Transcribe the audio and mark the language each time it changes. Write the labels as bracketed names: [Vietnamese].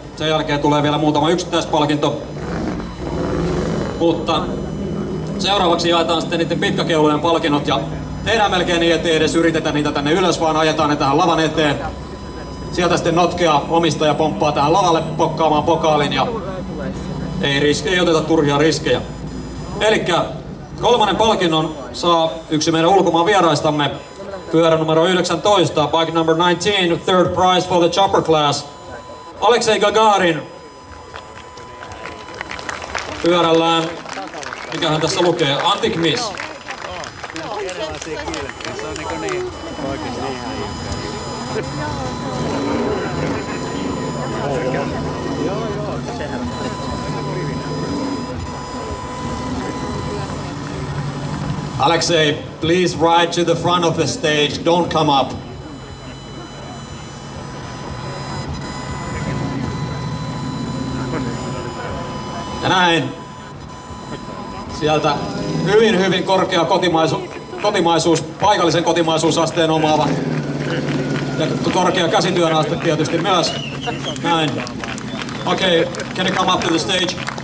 [Finnish] Sen jälkeen tulee vielä muutama yksittäispalkinto. Mutta seuraavaksi jaetaan sitten niiden pitkäkeulojen palkinnot ja tehdään melkein niin, ettei edes yritetä niitä tänne ylös, vaan ajetaan ne tähän lavan eteen. Sieltä sitten notkea omistaja pomppaa tähän lavalle pokkaamaan pokaalin ja ei oteta turhia riskejä. Elikkä kolmannen palkinnon saa yksi meidän ulkomaan vieraistamme. Pyörä numero 19, [English] bike number 19, third prize for the chopper class. [Finnish] Aleksei Gagarin pyörällään, mikähän tässä lukee, Antic Miss. [English] Alexei, please ride to the front of the stage, don't come up. [Finnish] Ja näin. Sieltä hyvin korkea kotimaisuus, paikallisen kotimaisuusasteen omaava. Ja korkea käsityön aste tietysti myös. Näin. [English] Okay, can you come up to the stage?